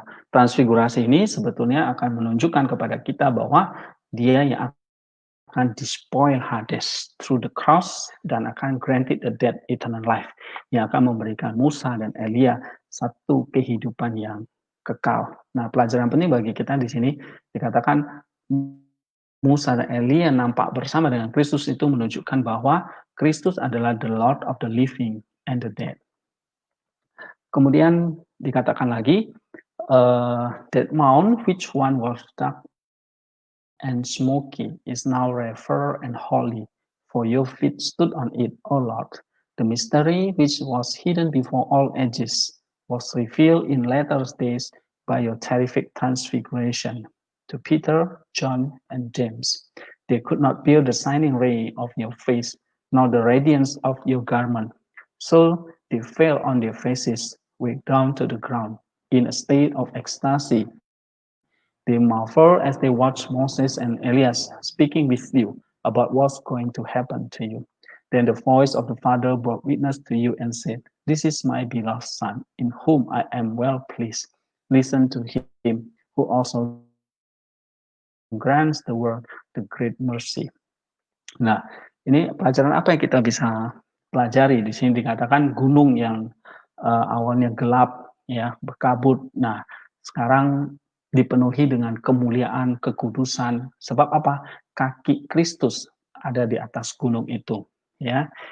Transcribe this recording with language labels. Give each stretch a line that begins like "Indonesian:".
Indonesian: transfigurasi ini sebetulnya akan menunjukkan kepada kita bahwa dia yang akan
English: despoil Hades through the cross
Indonesian: dan akan
English: granted the dead eternal life,
Indonesian: yang akan memberikan Musa dan Elia satu kehidupan yang kekal. Nah, pelajaran penting bagi kita di sini dikatakan Musa dan Elia nampak bersama dengan Kristus itu menunjukkan bahwa Kristus adalah
English: the Lord of the living and the dead.
Indonesian: Kemudian dikatakan lagi,
English: that mount which one was dark and smoky is now refer and holy, for your feet stood on it, O Lord. The mystery which was hidden before all ages was revealed in latter days by your terrific transfiguration to Peter, John, and James. They could not bear the shining ray of your face, nor the radiance of your garment. So they fell on their faces, way down to the ground, in a state of ecstasy. They marveled as they watched Moses and Elias speaking with you about what's going to happen to you. Then the voice of the Father bore witness to you and said, "This is my beloved Son, in whom I am well pleased. Listen to him, who also grants the world the great mercy."
Indonesian: Nah, ini pelajaran apa yang kita bisa pelajari? Di sini dikatakan gunung yang awannya gelap, ya, berkabut. Nah, sekarang dipenuhi dengan kemuliaan, kekudusan. Sebab apa? Kaki Kristus ada di atas gunung itu, ya.